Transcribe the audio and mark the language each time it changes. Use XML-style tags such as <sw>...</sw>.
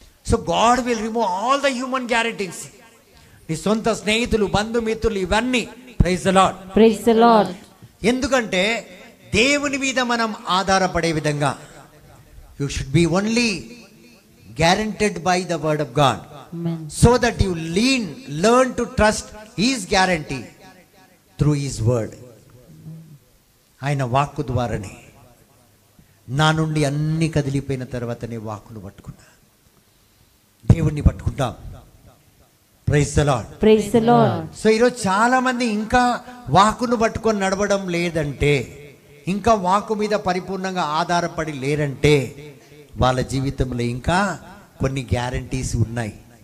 <en>So God will remove all the human guarantees.</en> <te>నీ సొంత స్నేహితులు, బంధుమిత్రులు, ఇవన్నీ.</te> <en>Praise the lord. Praise the lord.</en> <te>ఎందుకంటే దేవుని మీద మనం ఆధారపడే విధంగా,</te> <en>You should be only guaranteed by the word of God. Amen. So that you learn to trust His guarantee through His word.</en> <te>ఆయన వాక్కు ద్వారానే. నా నుండి అన్ని కదిలిపోయిన తర్వాతనే వాక్కును పట్టుకున్నా, దేవుణ్ణి పట్టుకుంటాం.</te> <en>Praise the lord. Praise the lord.</en> <te>So ఈరోజు చాలా మంది ఇంకా వాక్కును పట్టుకొని నడవడం లేదంటే, ఇంకా వాక్కు మీద పరిపూర్ణంగా ఆధారపడి లేరంటే, వాళ్ళ జీవితంలో ఇంకా కొన్ని గ్యారంటీస్ ఉన్నాయి.</te>